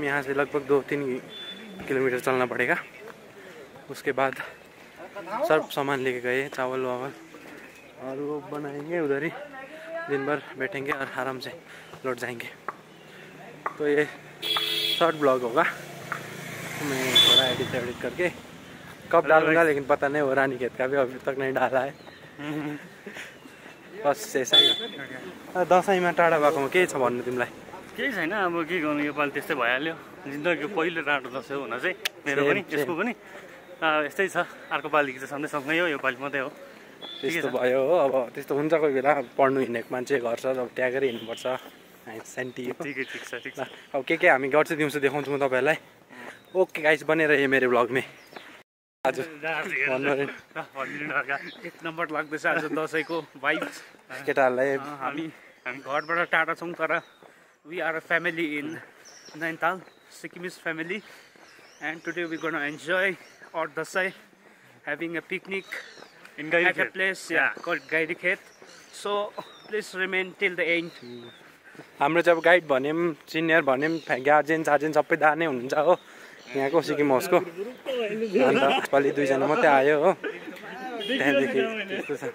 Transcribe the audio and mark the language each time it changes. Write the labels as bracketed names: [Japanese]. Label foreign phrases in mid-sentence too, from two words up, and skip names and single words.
[Hindi] यहाँ से लगभग 2-3 किलोमीटर चलना पड़ेगा। उसके बाद सब सामान लेके गए, चावल वावल, और वो बनाएंगे उधर ही, दिन भर बैठेंगे और आराम से लौट जाएंगे। तो ये [English] short blog [Hindi] होगा, मैं थोड़ा एडिट करके कब डालूंगा, लेकिन पता नहीं हो रानीखेत का भी अभी तक नहीं डाला है। बस ऐसा ही। [Nepali] दसैँमा टाढा भएकोमा के छ भन्नु तिमीलाई? केही छैन, अब के गर्नु, योपालि त्यस्तै भइहाल्यो। जिन्दगीको पहिलो टाढो दसैँ हुन चाहिँ मेरो पनि, यसको पनि यस्तै छ। अर्को पालिको चाहिँ सधैँ सँगै हो, योपालि मात्रै हो। त्यस्तो भयो हो, अब त्यस्तो हुन्छ कोही बेला। पढ्नु हिँडेको मान्छे घर छ, अब ट्यागेर हिँड्नुपर्छ। सेन्टी ठिकै ठिक छ, ठिक छ। अब के हामी गर्छु दिउँसो देखाउँछु म तपाईँहरूलाई। [English] okay guys, [Nepali] बनेर यो मेरो ब्लग में। आज एक नम्बर लाग्दैछ आज दसैँको भाइब्स। केटाहरूलाई हामी घरबाट टाढा छौँ, तर [English] we are a family in Nainital, Sikkimese family, and today we're going to enjoy our Dasai, having a picnic at a place called Gairi Khet. So please remain till the end. [Nepali] हाम्रो चाहिँ अब गाइड भन्यौँ, सिनियर भन्यौँ, गार्जेन सार्जेन सबै दा नै हुनुहुन्छ हो यहाँको सिक्किम हाउसको। अन्त यसपालि 2 जना मात्रै आयो हो, त्यहाँदेखि त्यस्तो छ।